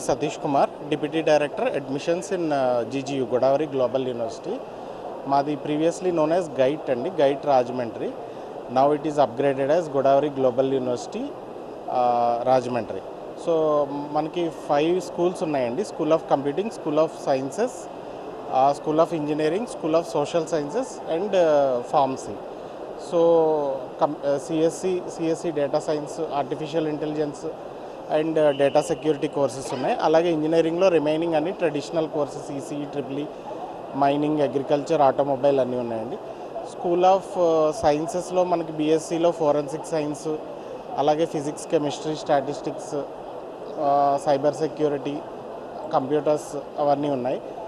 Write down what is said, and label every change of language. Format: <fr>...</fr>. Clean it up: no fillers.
<en>Satish Kumar, Deputy Director, Admissions in GGU, Godavari Global University. Madi previously known as GITE and GITE Rajahmundry. Now it is upgraded as Godavari Global University, Rajahmundry.</en> <te>So, మనకి 5 schools ఉన్నాయండి.</te> <en>School of Computing, School of Sciences, School of Engineering, School of Social Sciences and Pharmacy. So CSC data science, artificial intelligence and data security courses ఉన్నాయి.</en> <te>అలాగే ఇంజనీరింగ్లో remaining అన్ని traditional courses ECE, triple mining, agriculture, automobile అన్నీ ఉన్నాయండి. School of సైన్సెస్లో మనకి బీఎస్సీలో forensic science, అలాగే physics, chemistry, statistics, cyber security, computers అవన్నీ ఉన్నాయి.</te>